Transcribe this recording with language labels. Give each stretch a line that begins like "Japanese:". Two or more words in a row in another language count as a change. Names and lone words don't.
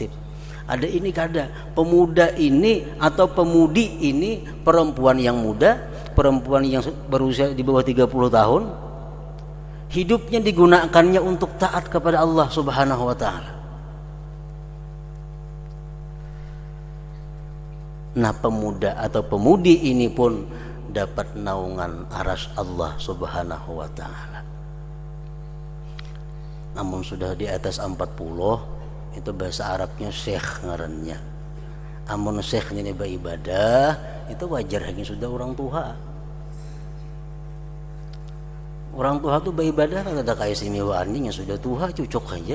Indonesian: Ada ini kada, pemuda ini atau pemudi ini, perempuan yang muda, perempuan yang berusia di bawah 30 tahun, hidupnya digunakannya untuk taat kepada Allah
Arabic: سبحانه وتعالى.
Indonesian: Nah pemuda atau pemudi ini pun dapat naungan aras Allah
Arabic: سبحانه وتعالى.
Indonesian: Namun sudah di atas 40, itu bahasa Arabnya syekh ngarannya. Amun syekhnya ini beribadah, itu wajar hanya sudah orang tua. Orang tua itu beribadah kan ada keistimewaannya, yang sudah tua cocok aja.